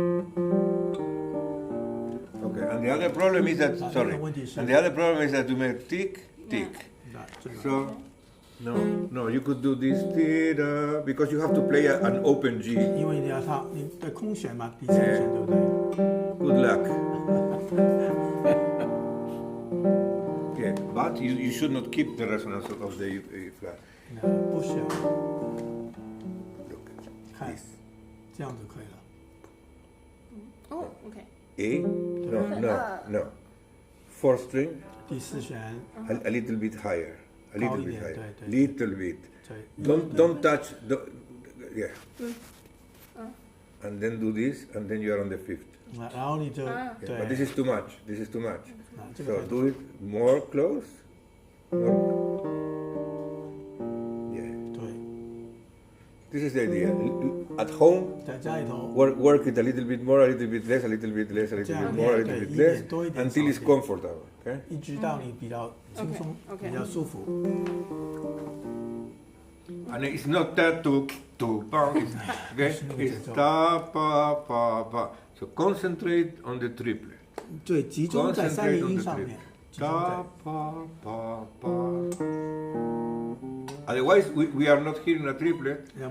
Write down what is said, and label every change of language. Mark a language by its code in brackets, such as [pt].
[en] Okay, and the other problem is that and the other problem is that you make tick tick. So no, you could do this because you have to play an open G. [zh] 因为你的空弦嘛，第三弦对不对 [en] ？Good luck. Yeah, but you should not keep the resonance of the E flat. [zh] 不需要。 [en] Look, [zh] 看，这样就可以了。哦 ，OK。 [en] A? No. Fourth string. [zh] 第四弦 [en] A little bit higher. A little bit higher. [zh] 对 [en] Little bit. Don't touch. Yeah. And then do this, and then you are on the fifth. [zh] 然后你就 [en] But this is too much. This is too much. So do it more close. More. Yeah. [zh] 对。 [en] This is the idea. At home, [zh] 在家里头 [en] work it a little bit more, a little bit less, a little bit less, a little bit more, a little bit less, until it's comfortable. Okay? [zh] 一直到你比较轻松，比较舒服。 [en] And it's not that to pa, okay? It's ta pa pa pa. So concentrate on the triplet. [zh] 对，集中在三连音上面。 [en] Ta pa pa pa. Otherwise, we are not hearing a triplet.